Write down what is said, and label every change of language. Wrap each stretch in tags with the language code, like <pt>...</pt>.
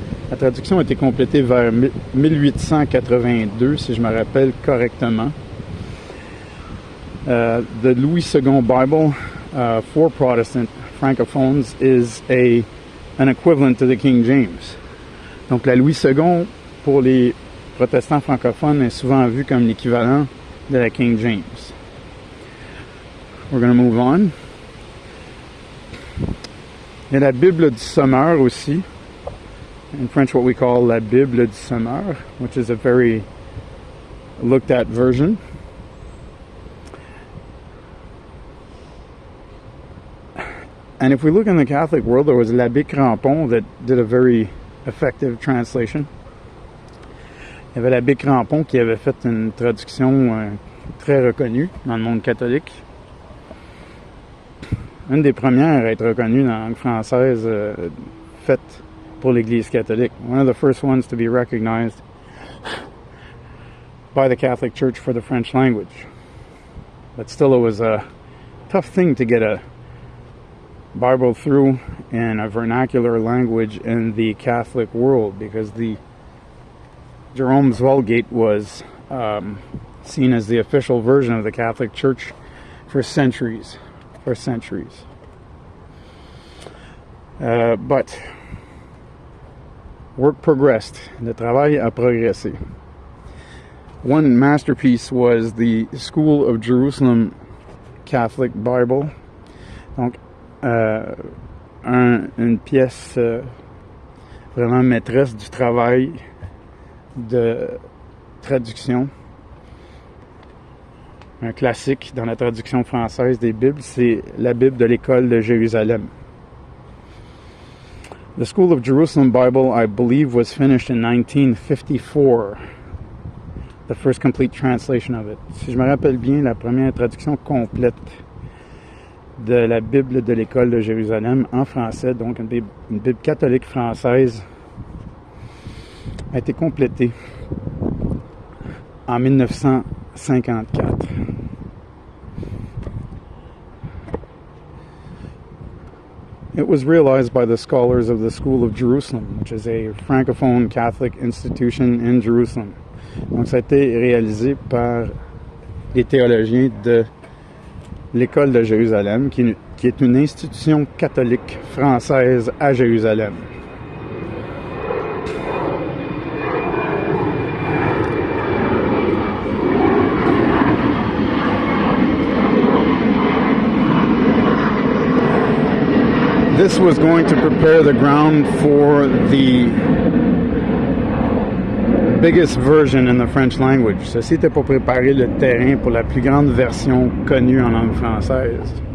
<fr>La traduction a été complétée vers 1882, si je me rappelle correctement.</fr> <en>The Louis II Bible for Protestant francophones is an equivalent to the King James.</en> <fr>Donc la Louis II pour les protestants francophones est souvent vue comme l'équivalent de la King James.</fr> <en>We're going to move on.</en> <fr>Il y a la Bible du Sommeur aussi.</fr> <en>In French, what we call la Bible du Sommeur, which is a very looked at version. And if we look in the Catholic world, there was l'Abbé Crampon that did a very effective translation.</en> <fr>Il y avait l'Abbé Crampon qui avait fait une traduction très reconnue dans le monde catholique. Une des premières à être reconnue dans la langue française faite pour l'Église catholique.</fr> <en>One of the first ones to be recognized by the Catholic Church for the French language. But still, it was a tough thing to get a Bible through in a vernacular language in the Catholic world, because the Jerome's Vulgate was seen as the official version of the Catholic Church for centuries. But work progressed.</en> <fr>Le travail a progressé.</fr> <en>One masterpiece was the School of Jerusalem Catholic Bible.</en> <fr>Donc, une pièce vraiment maîtresse du travail de traduction. Un classique dans la traduction française des Bibles, c'est la Bible de l'École de Jérusalem.</fr> <en>The School of Jerusalem Bible, I believe, was finished in 1954. The first complete translation of it.</en> <fr>Si je me rappelle bien, la première traduction complète de la Bible de l'École de Jérusalem en français, donc une Bible catholique française, a été complétée en 1954.</fr> <en>It was realized by the scholars of the School of Jerusalem, which is a francophone Catholic institution in Jerusalem.</en> <fr>Donc ça a été réalisé par les théologiens de l'École de Jérusalem, qui est une institution catholique française à Jérusalem.</fr> <en>This was going to prepare the ground for the biggest version in the French language.</en> <fr>Ceci était pour préparer le terrain pour la plus grande version connue en langue française.</fr>